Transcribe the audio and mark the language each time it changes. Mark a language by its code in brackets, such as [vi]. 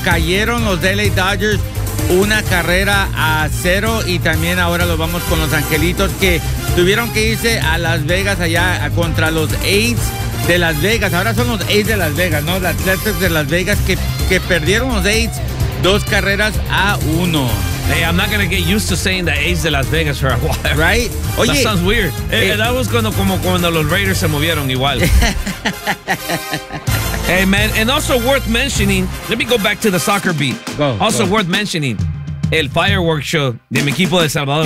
[es] Cayeron los LA Dodgers 1-0. Y también ahora lo vamos con los Angelitos, que tuvieron que irse a Las Vegas allá contra los A's de Las Vegas. Ahora son los A's de Las Vegas, ¿no? Los Athletics de Las Vegas que perdieron los A's 2-1. [en] Hey, I'm not going to get used to saying the A's de Las Vegas for a while. Right? [es] Oye, [en] that sounds weird. That was [es] cuando los Raiders se movieron igual. [en] Hey, man. And also worth mentioning, let me go back to the soccer beat. Go. Worth mentioning, [es] el fireworks show de mi equipo de Salvador.